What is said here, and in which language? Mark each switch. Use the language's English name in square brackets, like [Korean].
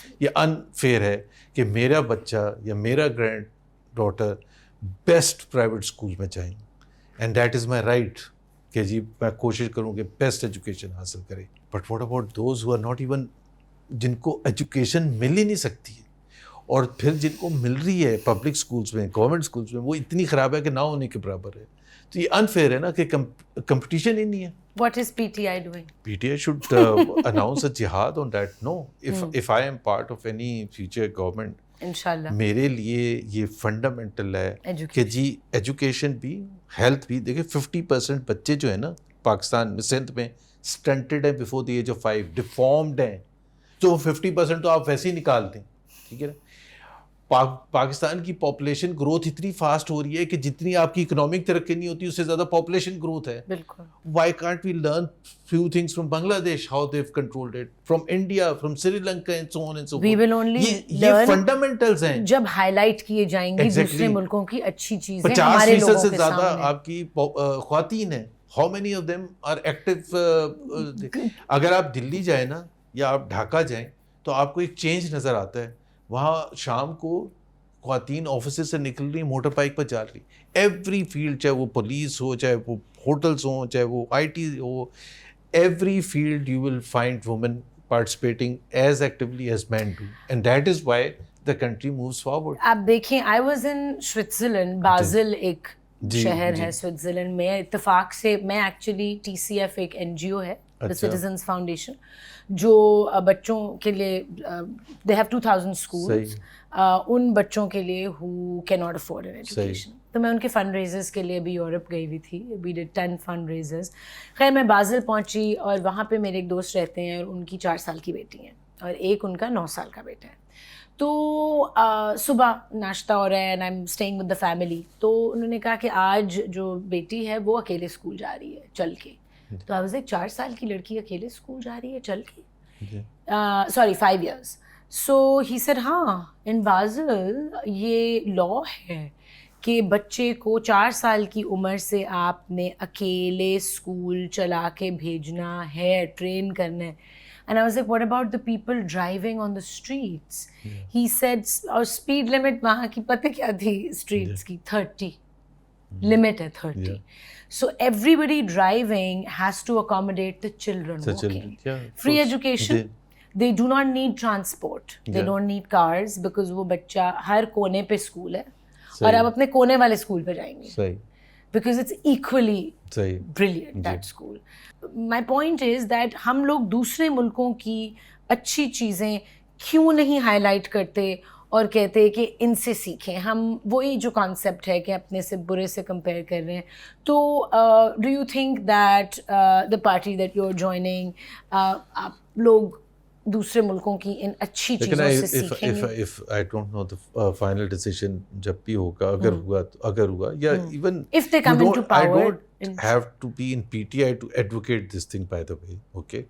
[Urdu] یہ انفیئر ہے کہ میرا بچہ یا میرا grand daughter best private school میں جائیں, [English] and that is my right [Urdu] کہ جی میں کوشش کروں کہ بیسٹ ایجوکیشن حاصل کرے. [English] but what about those who are not even, [Urdu] جن کو ایجوکیشن مل ہی نہیں سکتی ہے, اور پھر جن کو مل رہی ہے پبلک اسکولس میں, گورنمنٹ اسکولس میں, وہ اتنی خراب ہے کہ نہ ہونے کے برابر ہے. تو یہ انفیئر ہے نا کہ کمپٹیشن ہی نہیں ہے. [English] What is PTI doing? PTI should announce a jihad on that. No, if I am part of any future government, [Urdu] انشاءاللہ میرے لیے یہ فنڈامنٹل ہے کہ جی ایجوکیشن بھی, ہیلتھ بھی. دیکھیں 50% بچے جو ہیں نا پاکستان میں, سندھ میں, اسٹنٹڈ ہیں before the age of 5, deformed ہیں. تو 50% تو آپ ویسے ہی نکال دیں, ٹھیک ہے نا. پاکستان کی پاپولیشن گروتھ اتنی فاسٹ ہو رہی ہے کہ جتنی آپ کی اکنامک ترقی نہیں ہوتی اس سے زیادہ پاپولیشن گروتھ ہے. بالکل. [English] Why can't we learn few things from Bangladesh, how they've controlled it, from India, from Sri Lanka and so on and so forth. We will only [Urdu] یہ fundamentals ہیں جب ہائی لائٹ کیے جائیں گی دوسرے ملکوں کی اچھی چیزیں ہمارے لوگوں کے سامنے. 50% سے زیادہ آپ کی خواتین ہیں. [English] How many of them are active? [Urdu] اگر آپ دلی جائیں نا یا آپ ڈھاکہ جائیں تو آپ کو ایک چینج نظر آتا ہے. وہاں شام کو خواتین آفیسز سے نکل رہی, موٹر بائک پر جا رہی. [English] every field, [Urdu] چاہے وہ پولیس ہو, چاہے وہ ہوٹلس ہوں, چاہے وہ I T ہو, [English] every field you will find women participating as actively as men do, and that is why the country moves forward. [Urdu] آپ دیکھیں, [English] I was in Switzerland, [Urdu] بازل ایک شہر ہے سوئٹزرلینڈ میں. اتفاق سے میں ایکچولی TCF ایک NGO ہے, The Citizens Foundation, جو بچوں کے لیے [English] they have 2000 schools, [Urdu] ان بچوں کے لیے [English] who cannot afford an education. [Urdu] تو میں ان کے فنڈ ریزرز کے لیے بھی یورپ گئی ہوئی تھی. [English] We did 10 [Urdu] fund razors. خیر میں بازل پہنچی اور وہاں پہ میرے ایک دوست رہتے ہیں اور ان کی 4 سال کی بیٹی ہیں اور ایک ان کا 9 سال کا بیٹا ہے. تو صبح ناشتہ ہو رہا ہے [English] and I'm staying with the family. [Urdu] تو انہوں نے کہا کہ آج جو بیٹی ہے وہ اکیلے اسکول جا رہی ہے چل کے. تو [English] I was like [Urdu] 4 سال کی لڑکی اکیلے اسکول جا رہی ہے چل کے, [English] sorry 5 years. So he said [Urdu] ہاں in Basel یہ لاء ہے کہ بچے کو 4 سال کی عمر سے آپ نے اکیلے اسکول چلا کے بھیجنا ہے, ٹرین کرنا ہے. [English] And I was like, what about the people driving on the streets? He said, [Urdu] اور speed limit وہاں کی پتہ کیا تھی streets کی 30. Limit ہے 30. [English] So everybody driving has to accommodate the children walking. Free education. They do not need transport. They don't need cars because [Urdu] وہ بچہ ہر کونے پہ اسکول ہے اور آپ اپنے کونے والے اسکول پہ جائیں گے. [English] Because it's equally brilliant, that school. My point is that [Urdu] ہم لوگ دوسرے ملکوں کی اچھی چیزیں کیوں نہیں ہائی لائٹ کرتے اور کہتے کہ ان سے سیکھیں. ہم وہی جو کانسیپٹ ہے کہ اپنے سے برے سے کمپیئر کر رہے ہیں. [English] تو do you think that the party that you are joining, [Urdu] آپ لوگ دوسرے ملکوں کی ان اچھی چیزوں سے سیکھیں گے؟ [English] if I don't know the final decision [Urdu] جب بھی ہوگا, اگر ہوا یا [English] even if they come into power, I don't have to be in PTI to advocate this thing, by the way, okay?